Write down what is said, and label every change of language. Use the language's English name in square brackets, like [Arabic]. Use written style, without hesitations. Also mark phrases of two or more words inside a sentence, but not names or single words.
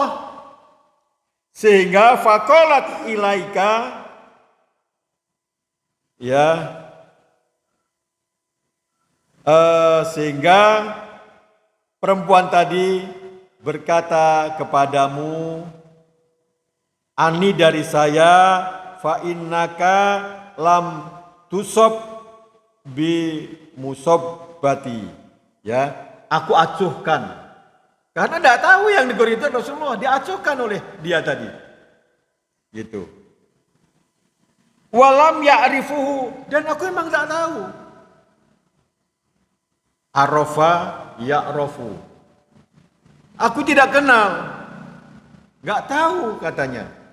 [Indonesian] Sehingga [Arabic] faqalat ilaika, [Indonesian] ya, sehingga perempuan tadi berkata kepadamu, ani dari saya, [Arabic] fa innaka lam tusab bi musabbati, [Indonesian] ya, aku acuhkan, karena tidak tahu yang negor itu Rasulullah, diacuhkan oleh dia tadi, gitu. [Arabic] Walam ya'rifuhu, [Indonesian] dan aku memang tak tahu. [Arabic] Arafa ya'rafu, [Indonesian] aku tidak kenal, nggak tahu katanya.